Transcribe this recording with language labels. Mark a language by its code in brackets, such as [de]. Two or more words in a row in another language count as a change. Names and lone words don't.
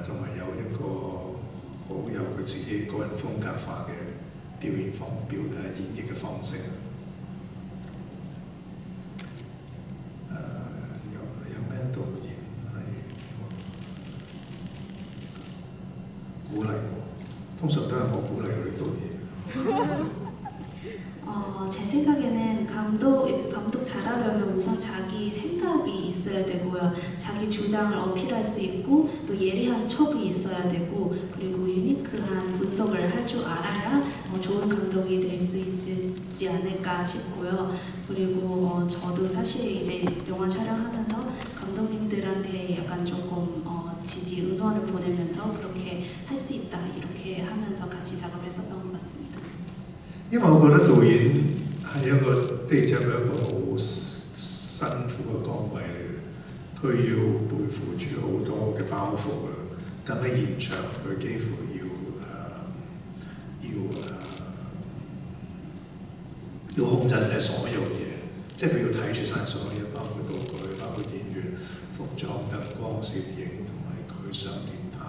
[yue] 同埋有一個好有佢自己個人風格化嘅演繹嘅方式。導演係鼓勵我，通常都係我鼓勵嗰啲導演。 [ko] 제 생각에는 감독 잘하려면 우선 자기 생각이 있어야 되고요. 자기 주장을 어필할 수 있고 또 예리한 척이 있어야 되고 그리고 유니크한 분석을 할 줄 알아야 좋은 감독이 될 수 있지 않을까 싶고요. 그리고 저도 사실 이제 영화 촬영하면서 감독님들한테 약간 조금 지지 응원을 보내면서 그렇게 할 수 있다 이렇게 하면서 같이 작업했었던 것 같습니다. [yue] 因為我覺得導演係一個的而且確一個好辛苦嘅崗位嚟嘅，佢要背負住好多嘅包袱啊。咁喺現場，佢幾乎要控制晒所有嘢，即係佢要睇住晒所有嘢，包括道具、包括演員、服裝、燈光、攝影同埋佢想點拍。